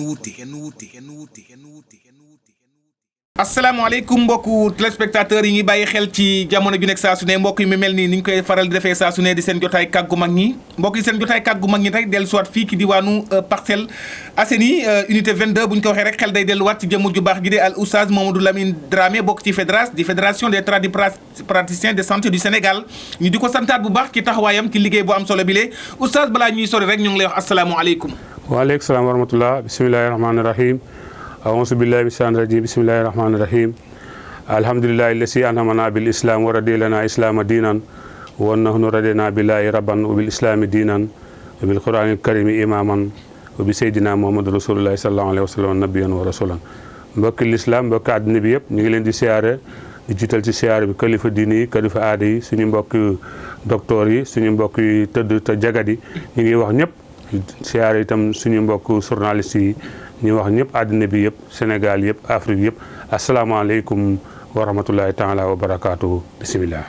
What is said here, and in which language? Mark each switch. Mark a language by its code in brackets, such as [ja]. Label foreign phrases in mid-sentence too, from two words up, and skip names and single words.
[wo] asalaamaaleykum mbokku téléspectateurs yi ñuy bàyyi xel ci jamono ju nekk saa su ne mbokk yi mu mel nii ni ñu koy faral di defee saa su ne di seen jotaay kàggu mag ñi mbokk yi seen jotaay kàggu mag ñi rek dellu siwaat fii ki diwaanu Parcelles Assainies unité 22 bu ñu ko waxee rek xel day delluwaat ci jëmm ju baax ji de al oustaz Mamadou Lamine Dramé bokk ci fédération des tradipraticiens de santé du Sénégal ñu di ko santaat bu baax ci taxawaayam ci liggéey bu am solo bi lee oustaz balaa ñuy sori rek ñu ngi lay wax asalaamaaleykum. [ar] وعليكم السلام ورحمة الله بسم الله الرحمن الرحيم أعوذ بالله من الشيطان الرجيم بسم الله الرحمن الرحيم الحمد لله الذي أنعمنا بالإسلام ورضي لنا إسلام دينا ونحن رضينا بالله ربا وبالإسلام دينا وبالقرآن الكريم إماما وبسيدنا محمد رسول الله صلى الله عليه وسلم نبيا ورسولا [wo] mbokki l'islam mbokki àddina bi yëpp ñu ngi leen di siyaare di jiital ci siyaare bi kilifa diini yi kilifa aada yi suñu mbokki docteur yi suñu mbokk yi tëdd te jagadi ñu ngi wax ñëpp siyaare itam suñu mbokk journaliste yi ñu wax ñëpp àddina bi yëpp Sénégal yëpp Afrique yëpp [ar] السلام عليكم ورحمة الله تعالى وبركاته [wo] bisimilah.